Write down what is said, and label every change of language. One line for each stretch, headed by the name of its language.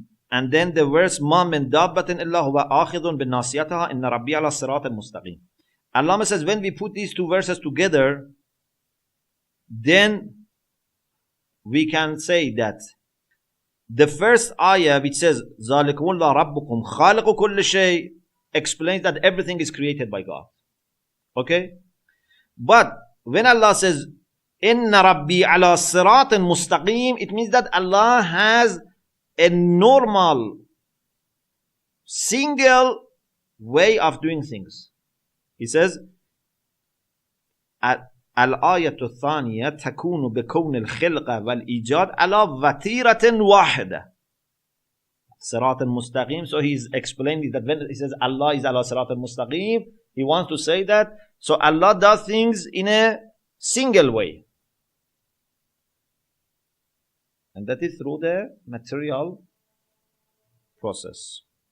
English: And then the verse
Arabic: مَا مِن دَابَّةٍ إِلَّا هُوَ آخِذٌ بِالنَّاصِيَتِهَا إِنَّ رَبِّي عَلَى الصِّرَاطِ الْمُسْتَقِيمِ.
English: Allah says, when we put these two verses together, then we can say that the first ayah which says
Arabic: ذَلِكُمُ اللَّهُ رَبُّكُمْ خَالِقُ كُلِّ شَيْءٍ
English: explains that everything is created by God. Okay? But when Allah says
Arabic: إِنَّ رَبِّي عَلَى الصِّرَاطِ الْمُسْتَقِيمِ,
English: it means that Allah has a normal, single way of doing things. He says,
Arabic: الآية الثانية تكون بكون الخلق والإيجاد على وتيرة واحدة. صراط المستقيم.
English: So he's explaining that when he says Allah is ala صراط المستقيم, he wants to say that, so Allah does things in a single way. And that is through the material process.